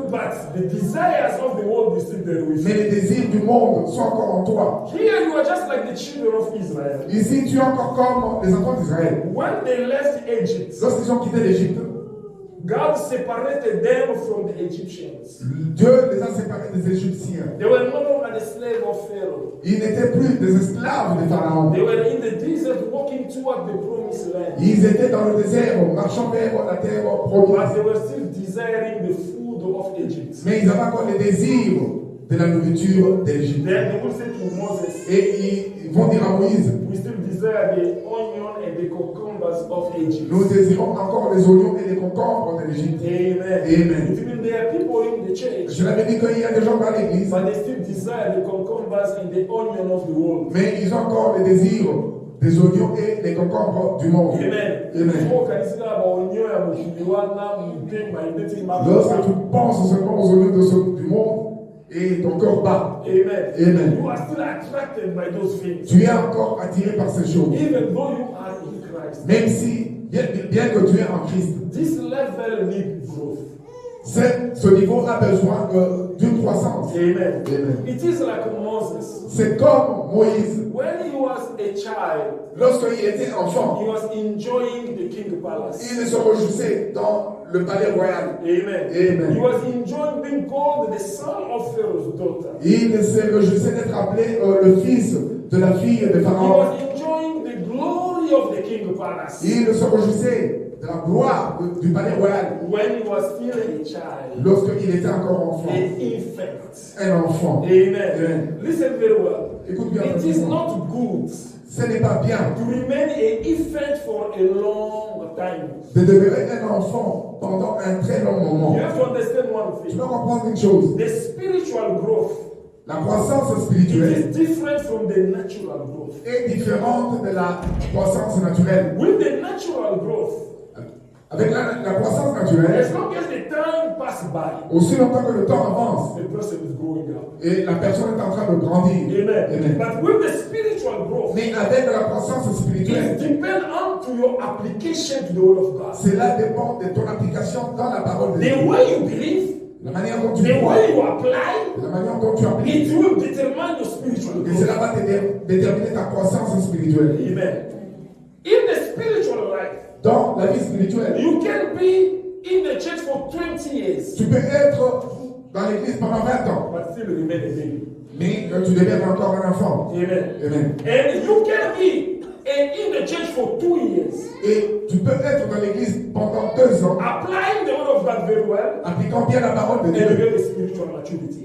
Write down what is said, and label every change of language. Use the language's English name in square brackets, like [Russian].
[English] but the desires of the world is still there with [French] mais [English] you. [French] les désirs du monde sont encore en toi. [English] Here you are just like the children of Israel. [French] Ici, tu es encore comme les enfants d'Israël. [English] When they left Egypt, [French] Lorsqu'ils ont quitté l'Égypte, [English] God separated them from the Egyptians. [French] Dieu les a séparés des Égyptiens. [English] They were no longer the slave of Pharaoh. [French] Ils n'étaient plus des esclaves de Pharaon. [English] They were in the desert walking toward the promised land. [French] Ils étaient dans le désert, marchant vers la terre [English] But [French] promise. [English] they were still desiring the food of Egypt. [French] Mais ils avaient encore les désirs de la nourriture d'Égypte. [English] Then they will say to Moses, [French] Et ils vont dire à Moïse, [English] we still desire the onion and the cucumbers of Egypt. [French] nous désirons encore les oignons et les concombres de l'Égypte. [English] Amen. [French] Amen. [English] It means there are people in the church, [French] Je l'avais dit qu'il y a des gens dans l'église, [English] but they still desire the cucumbers and the onion of the world. [French] mais ils ont encore les désirs des oignons et des concombres du monde. [English] Amen. [French] Amen. So, kanisa la onion ya mukiliwana mpema indeti Lorsque makosa. tu penses seulement aux oignons du monde et ton cœur bat, [English] Amen. [French] Amen. [English] You are still attracted by those things. [French] tu es encore attiré par ces choses. [English] Even though you are in Christ. [French] Même si, bien que tu es en Christ, [English] This level needs growth. [French] ce niveau a besoin d'une croissance. [English] Amen. [French] Amen. [English] It is like Moses. [French] C'est comme Moïse, [English] When he was a child, [French] lorsqu'il était enfant, [English] he was enjoying the king palace. [French] il se réjouissait dans le palais royal. [English] Amen. [French] Amen. [English] He was enjoying being called the son of Pharaoh's daughter. [French] Il se réjouissait d'être appelé le fils de la fille de [English] He [French] Pharaon. [English] was enjoying the glory of the king palace. [French] Il se réjouissait de la gloire du palais royal [English] When he was still a child, [French] lorsqu'il était encore enfant. [English] an infant. [French] Un enfant. [English] Amen. [French] Amen. [English] Listen very well. [French] Écoute bien. [English] It is not good [French] Ce n'est pas bien [English] to remain an infant for a long time. [French] de demeurer un enfant pendant un très long moment. [English] You have to understand one [French] Tu [English] thing. [French] dois comprendre une chose. [English] The spiritual growth [French] La croissance [English] it [French] spirituelle [English] is different from the natural growth. [French] est différente de la croissance naturelle. [English] With the natural growth, [French] Avec la croissance naturelle, [English] as long as the time passes by, [French] aussi longtemps que le temps avance [English] the person is growing up. [French] et la personne est en train de grandir. [English] Amen. [French] Amen. [English] But with the spiritual growth, [French] Mais avec la croissance [English] it [French] spirituelle, [English] depends on to your application to the word of God. [French] cela dépend de ton application dans la parole de Dieu. [English] The way you believe, [French] La manière dont tu [English] the [French] crois, [English] way you apply, [French] la manière dont tu appliques, [English] it will determine your spiritual [French] et [English] growth. [French] cela va déterminer ta croissance spirituelle. [English] Amen. In the spiritual life, [French] Dans la vie spirituelle, [English] you can be in the church for 20 years, [French] tu peux être dans l'église pendant 20 ans, [English] but still remain a baby. [French] mais tu deviens encore un enfant. [English] Amen. [French] Amen. [English] And you can be in the church for 2 years, [French] Et tu peux être dans l'église pendant 2 ans, [English] applying the word of God very well, [French] appliquant bien la parole de [English] and you [French] Dieu, [English] get a spiritual maturity.